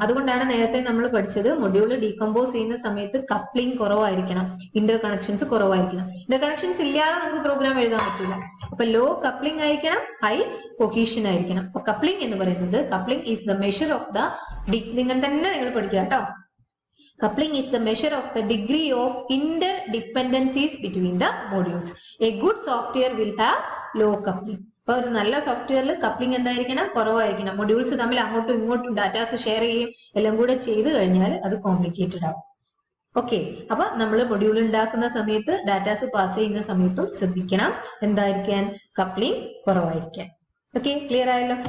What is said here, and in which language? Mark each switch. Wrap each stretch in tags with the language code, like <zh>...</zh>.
<ml>അതുകൊണ്ടാണ് നേരത്തെ നമ്മൾ പഠിച്ചത് മൊഡ്യൂൾ ഡീകമ്പോസ് ചെയ്യുന്ന സമയത്ത് കപ്ലിംഗ് കുറവായിരിക്കണം, ഇന്റർ കണക്ഷൻസ് കുറവായിരിക്കണം. ഇന്റർ കണക്ഷൻസ് ഇല്ലാതെ നമുക്ക് പ്രോഗ്രാം എഴുതാൻ പറ്റില്ല. അപ്പൊ ലോ കപ്ലിംഗ് ആയിരിക്കണം, ഹൈ കൊഹീഷൻ ആയിരിക്കണം. അപ്പൊ കപ്ലിംഗ് എന്ന് പറയുന്നത്,</ml> <en>coupling is the measure of the</en> <ml>നിങ്ങൾ പഠിക്കുക കേട്ടോ.</ml> <en>Coupling is the measure of the degree of interdependencies between the modules. A good software will have low coupling.</en> <ml>അപ്പൊ ഒരു നല്ല സോഫ്റ്റ്വെയറിൽ കപ്ലിംഗ് എന്തായിരിക്കണം, കുറവായിരിക്കണം. മൊഡ്യൂൾസ് തമ്മിൽ അങ്ങോട്ടും ഇങ്ങോട്ടും ഡാറ്റാസ് ഷെയർ ചെയ്യുകയും എല്ലാം കൂടെ ചെയ്ത് കഴിഞ്ഞാൽ അത് കോംപ്ലിക്കേറ്റഡ് ആവും. ഓക്കെ, അപ്പൊ നമ്മൾ മൊഡ്യൂൾ ഉണ്ടാക്കുന്ന സമയത്ത് ഡാറ്റാസ് പാസ് ചെയ്യുന്ന സമയത്തും ശ്രദ്ധിക്കണം എന്തായിരിക്കാൻ, കപ്ലിംഗ് കുറവായിരിക്കാൻ. ഓക്കെ, ക്ലിയർ ആയല്ലോ.</ml>